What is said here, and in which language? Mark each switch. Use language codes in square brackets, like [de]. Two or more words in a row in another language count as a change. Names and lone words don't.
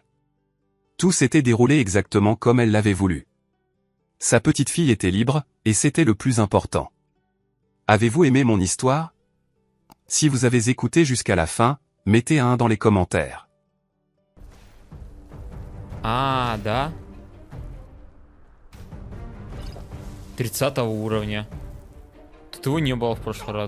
[fr] Tout s'était déroulé exactement comme elle l'avait voulu. Sa petite fille était libre, et c'était le plus important. Avez-vous aimé mon histoire? Si vous avez écouté jusqu'à la fin, mettez un 1 dans les commentaires. [ru] А, да? 30 уровня. Тут его не было в прошлый раз.